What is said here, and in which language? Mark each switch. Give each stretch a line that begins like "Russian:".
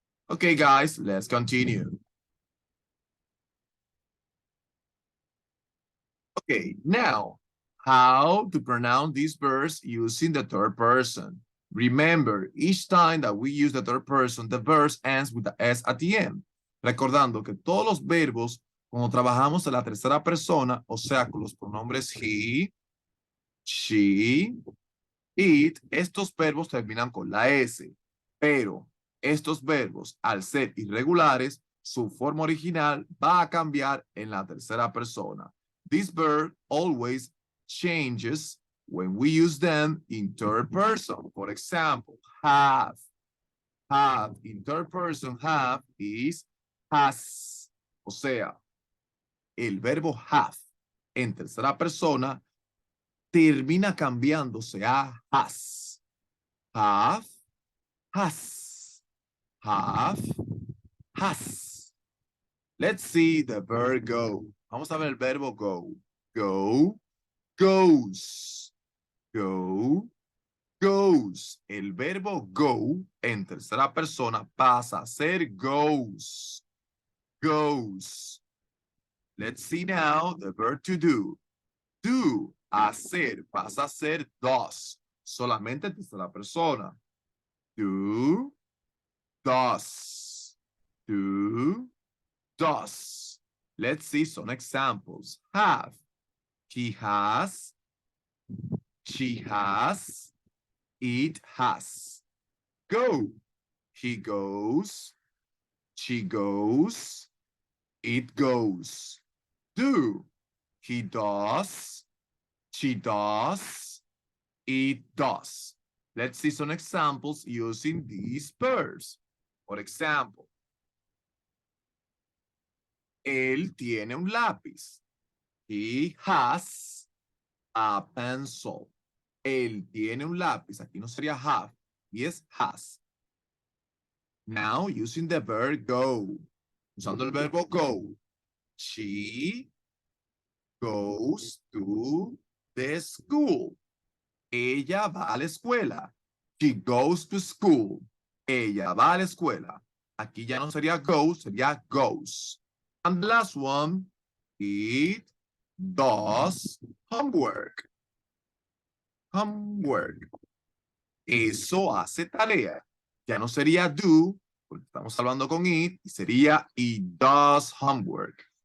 English: Okay, guys, let's continue. Okay, now, how to pronounce these verbs using the third person. Remember, each time that we use the third person, the verb ends with the S at the end.
Spanish: Recordando que todos los verbos, cuando trabajamos en la tercera persona, o sea, con los pronombres he, she, it, estos verbos terminan con la S. Pero estos verbos, al ser irregulares, su forma original va a cambiar en la tercera persona.
English: This verb always changes when we use them in third person. For example, have. Have in third person, have is has.
Spanish: O sea, el verbo have en tercera persona termina cambiándose a has.
English: Have, has. Have, has. Let's see the verb go.
Spanish: Vamos a ver el verbo go.
English: Go, goes. Go, goes.
Spanish: El verbo go en tercera persona pasa a ser goes. Goes.
English: Let's see now the verb to do.
Spanish: Do, hacer, pasa a ser does. Solamente en tercera persona.
English: Do, does. Do, does. Let's see some examples. Have. He has. She has. It has. Go. He goes. She goes. It goes. Do. He does. She does. It does. Let's see some examples using these verbs. For example,
Spanish: él tiene un lápiz.
English: He has a pencil.
Spanish: Él tiene un lápiz. Aquí no sería have. Yes, has.
English: Now, using the verb go.
Spanish: Usando el verbo go.
English: She goes to the school.
Spanish: Ella va a la escuela.
English: She goes to school.
Spanish: Ella va a la escuela. Aquí ya no sería go, sería goes.
English: And the last one, it does homework.
Spanish: Homework. Eso hace tarea. Ya no sería do, porque estamos hablando con it, y sería
English: it does homework.